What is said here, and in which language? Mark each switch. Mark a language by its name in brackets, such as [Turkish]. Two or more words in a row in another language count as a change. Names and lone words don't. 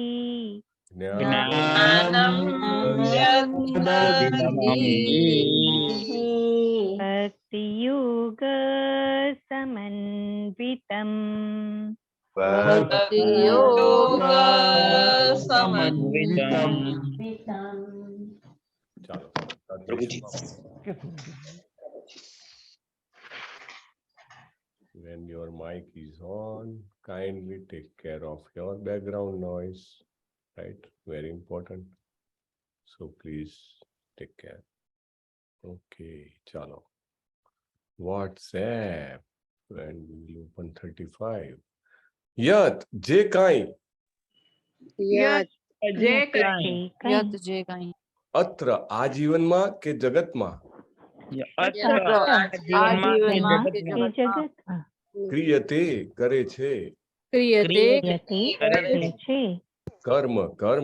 [Sanskrit] ज्ञानम् यद्दधीनम् हि भक्तियोग समन्वितम् भक्तियोग समन्वितम् [English] ચાલો when your mic is on, kindly take care of your background noise, right? Very important. So please take care. Okay, chalo. WhatsApp, and we will open 35. [Gujarati] Yat, જે કઈ, યત જે કઈ યત જે કઈ atra આ જીવનમાં કે જગતમાં આ જીવનમાં કે એ જગતમાં જગતમાં ક્રિયતે કરે છે ક્રિયતે યતે કરે છે કર્મ કર્મ